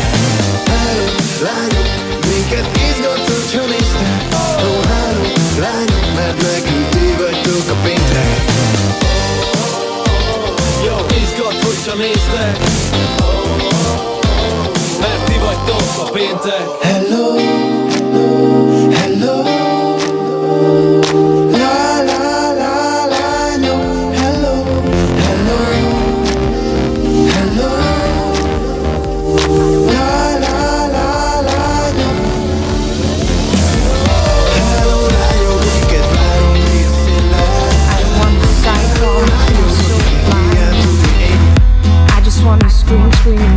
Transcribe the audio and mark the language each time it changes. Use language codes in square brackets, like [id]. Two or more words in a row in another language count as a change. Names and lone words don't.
[hu] Hello lányok, minket izgat, hogyha néztek. Oh, hello lányok, mert nekünk ti vagytok a péntek. Jó, izgat, hogyha néztek. Mert ti vagytok a péntek. [en] Hello, hello. [hu] La la la lányok. [en] Hello, hello. Hello. [hu] La la la lányok. Hello lányok, akiket várunk mi a széllel. [en] I want the cycle, so fly. I just wanna scream, scream